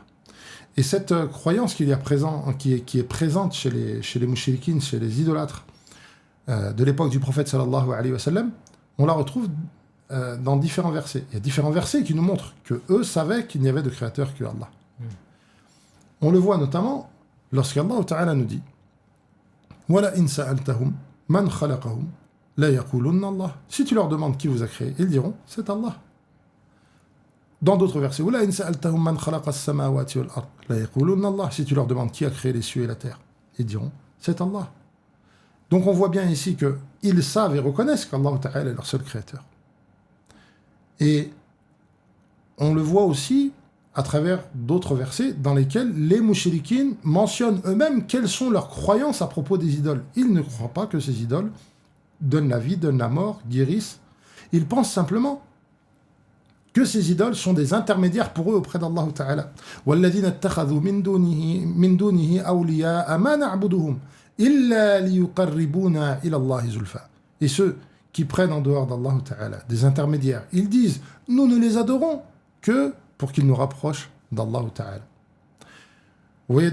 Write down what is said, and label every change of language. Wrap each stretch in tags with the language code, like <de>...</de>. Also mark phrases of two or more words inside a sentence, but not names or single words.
<fr>Et cette croyance qui est présente chez les mushrikines, chez les idolâtres de l'époque du prophète sallallahu alayhi wa sallam, on la retrouve dans différents versets. Il y a différents versets qui nous montrent qu'eux savaient qu'il n'y avait de créateur que Allah. On le voit notamment lorsqu'Allah Ta'ala nous dit «</fr> <ar>ولئن سألتهم من خلقهم</ar> <fr>» si tu leur demandes qui vous a créé, ils diront c'est Allah. Dans d'autres versets, si tu leur demandes qui a créé les cieux et la terre, ils diront c'est Allah. Donc on voit bien ici qu'ils savent et reconnaissent qu'Allah Ta'ala est leur seul créateur. Et on le voit aussi à travers d'autres versets dans lesquels les mushrikines mentionnent eux-mêmes quelles sont leurs croyances à propos des idoles. Ils ne croient pas que ces idoles donnent la vie, donnent la mort, guérissent. Ils pensent simplement que ces idoles sont des intermédiaires pour eux auprès d'Allah Ta'ala.</fr> <ar>وَالَّذِينَ اتَّخَذُوا مِن دُونِهِ أَوْلِيَاءَ مَا نَعْبُدُهُمْ إِلَّا لِيُقَرِّبُونَا إِلَى اللَّهِ زُلْفَى.</ar> <fr>Et ceux qui prennent en dehors d'Allah Ta'ala des intermédiaires, ils disent nous ne les adorons que pour qu'ils nous rapprochent d'Allah Ta'ala.</fr>